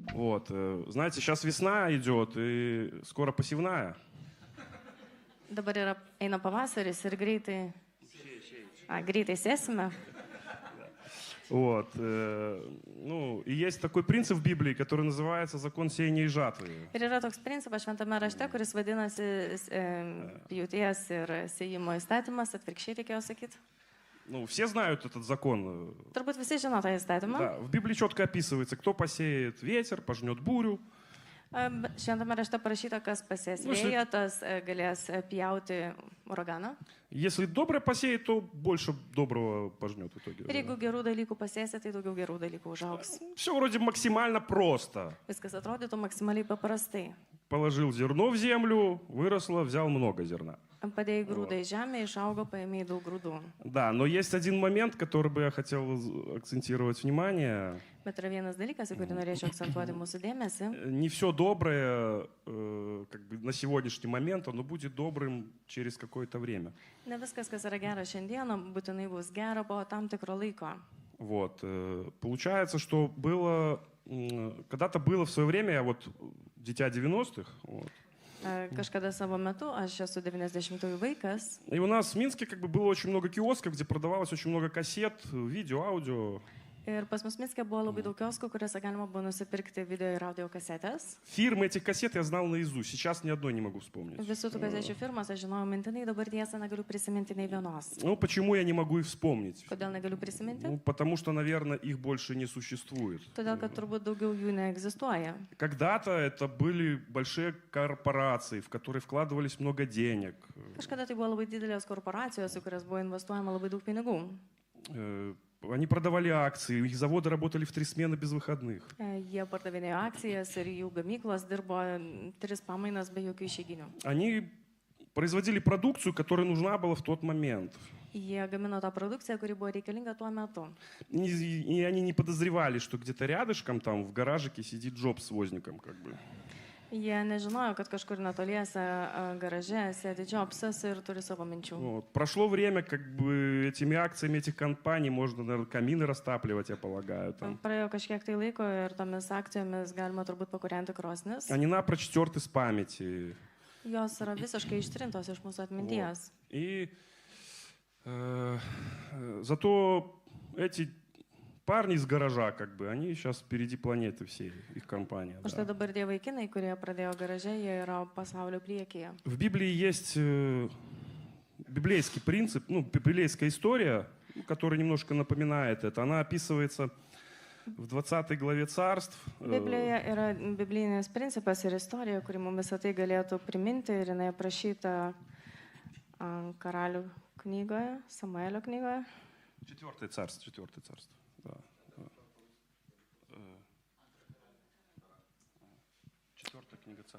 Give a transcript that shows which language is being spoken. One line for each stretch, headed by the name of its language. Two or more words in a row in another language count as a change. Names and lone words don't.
Russian: Вот. Знаете, сейчас весна идет, и скоро посевная.
Lithuanian: Dabar eina pavasaris ir greitai. Greitai sėsime.
Russian: Вот. Ну, и есть такой принцип в Библии, который называется закон сеяния и жатвы.
Lithuanian: Ir yra toks principas šventame rašte, kuris vadinasi pjūties ir sėjimo įstatymas, atvirkščiai reikėjo sakyti.
Russian: Ну, все знают этот закон.
Lithuanian: Turbūt visi žino tą įstatymą.
Russian: Да, в Библии четко описывается, кто посеет ветер, пожнет бурю.
Lithuanian: Šventame rašte parašyta, kas pasės vėją, tas galės pjauti uraganą.
Russian: Если доброе посеет, то больше доброго пожнет в итоге.
Lithuanian: Ir jeigu gerų dalykų pasėsi, tai daugiau gerų dalykų užaugs.
Russian: Все вроде максимально просто.
Lithuanian: Viskas atrodytų maksimaliai paprastai.
Russian: Положил зерно в землю, выросло, взял много зерна.
Lithuanian: Padėjai grūdą į žemę, išaugo, paėmėjai daug grūdų.
Russian: Да, но есть один момент, который бы я хотел акцентировать внимание.
Lithuanian: Bet yra vienas dalykas, į kurį norėčiau akcentuoti mūsų dėmesį.
Russian: Не все доброе как бы на сегодняшний момент, оно будет добрым через какое-то время.
Lithuanian: Ne viskas, kas yra gera šiandieną, būtinai bus gera po tam tikro laiko.
Russian: Вот. Получается, что было, когда-то было в свое время, я вот дитя 90-х, вот.
Lithuanian: Kažkada savo metu, aš esu 90-ųjų vaikas.
Russian: И у нас в Минске как бы было очень много киосков, где продавалось очень много кассет, видео, аудио.
Lithuanian: Ir pas mus Minske buvo labai daug kioskų, kuriuose galima buvo nusipirkti video ir audio kasetės.
Russian: Фирмы этих кассет я знал наизусть, сейчас ни одной не могу вспомнить.
Lithuanian: Visų tų kasečių firmas aš žinojau mintinai, dabar tiesą negaliu prisiminti nei vienos.
Russian: Ну, почему я не могу их вспомнить?
Lithuanian: Kodėl negaliu prisiminti?
Russian: Ну, потому что, наверное, их больше не существует.
Lithuanian: Todėl, kad turbūt daugiau jų neegzistuoja.
Russian: Когда-то это были большие корпорации, в которые вкладывались много денег.
Lithuanian: Kažkada tai buvo labai didelės korporacijos, į kurias buvo investuojama labai daug pinigų.
Russian: Они продавали акции, их заводы работали в 3 смены без выходных.
Lithuanian: Jie pardavinėjo akcijas ir jų gamyklos dirbo 3 pamainas be jokių išeiginių.
Russian: Они производили продукцию, которая нужна была в тот момент.
Lithuanian: Jie gamino tą produkciją, kuri buvo reikalinga tuo metu.
Russian: И они не подозревали, что где-то рядышком, там, в гаражике сидит Джобс с возником, как бы.
Lithuanian: Jie nežinojo, kad kažkur netoliese garaže sėdi Jobsas ir turi savo minčių.
Russian: Вот. Прошло время, как бы этими акциями этих компаний можно, наверное, камины растапливать, я полагаю. Там.
Lithuanian: Praėjo kažkiek tai laiko ir tomis akcijomis galima turbūt pakūrenti krosnis.
Russian: Они напрочь стерты с памяти.
Lithuanian: Jos yra visiškai ištrintos iš mūsų atminties.
Russian: Вот. И зато эти парни из гаража, как бы, они сейчас впереди планеты всей, их компания.
Lithuanian: O štai dabar tie vaikinai, kurie pradėjo garaže, jie yra pasaulio priekyje.
Russian: В Библии есть библейский принцип, ну, библейская история, которая немножко напоминает это. Она описывается в 20 главе Царств.
Lithuanian: Biblijoje yra biblinis principas ir istorija, kuri mums visą tai galėtų priminti ir jinai aprašyta Karalių knygoje, Samuelio knygoje.
Russian: 4 царство. Да. 4 книга Царств.